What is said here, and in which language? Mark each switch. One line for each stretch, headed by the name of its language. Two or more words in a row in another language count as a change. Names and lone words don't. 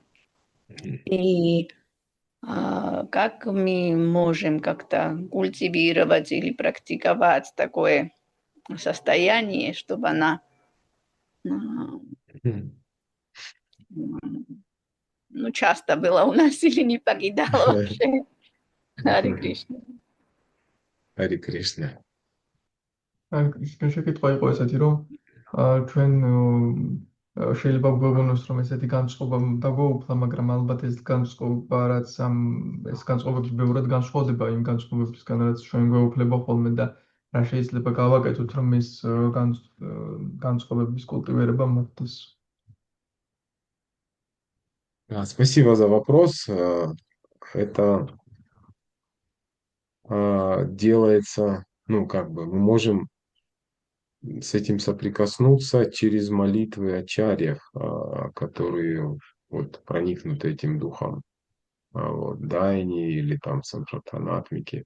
Russian: И как мы можем как-то культивировать или практиковать такое состояние, чтобы она часто было у нас или не покидала вообще. Харе Кришна. Харе Кришна.
Georgian: შეკითხვა იყო ესეთი, რომ ჩვენ შეიძლება გვეუბნოს, რომ ესეთი განწყობა დაგვეუფლა, მაგრამ ალბათ ეს განწყობა, რაც ეს განწყობები ბევრად განსხვავდება იმ განწყობებისგან, რაც ჩვენ გვეუფლება ხოლმე და რა შეიძლება გავაკეთოთ, რომ ეს განწყობების კულტივირება მოხდეს.
Russian: Спасибо за вопрос. Это делается, ну, как бы, мы можем с этим соприкоснуться через молитвы ачарьев, которые вот проникнуты этим духом, вот, дайни или там сампратанатмики.